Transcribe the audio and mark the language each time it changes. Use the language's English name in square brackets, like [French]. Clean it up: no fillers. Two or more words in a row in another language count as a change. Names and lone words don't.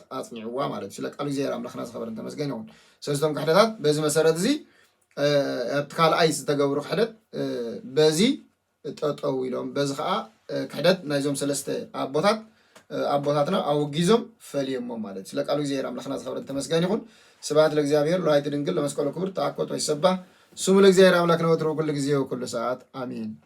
[Tigrinya] ኣጽኒዕዋ ማለት እዩ። ስለ ቃሉ እግዚአብሔር ኣምላኽና ዝኸበረ ተመስገን ይሁን። ሰለስቶም ክሕደታት በዚ መሰረት እዚ ኣብቲ ካልኣይ ዝተገብሩ ክሕደት በዚ ጠጠው ኢሎም በዚ ከዓ ክሕደት ናይዞም ሰለስተ ኣቦታትና ኣወጊዞም ፈልየሞም ማለት እዩ። ስለ ቃሉ እግዚአብሔር ኣምላኽና ዝኸበረ ተመስገን ይሁን። [Geez] ስብሐት ለእግዚአብሔር ወለወላዲቱ ድንግል ለመስቀሉ ክቡር ተአኮት ወይሰባህ ስሙ ለእግዚአብሔር አምላክ ነው ወትሮ ኩሉ ጊዜ ወኩሉ ሰዓት አሜን።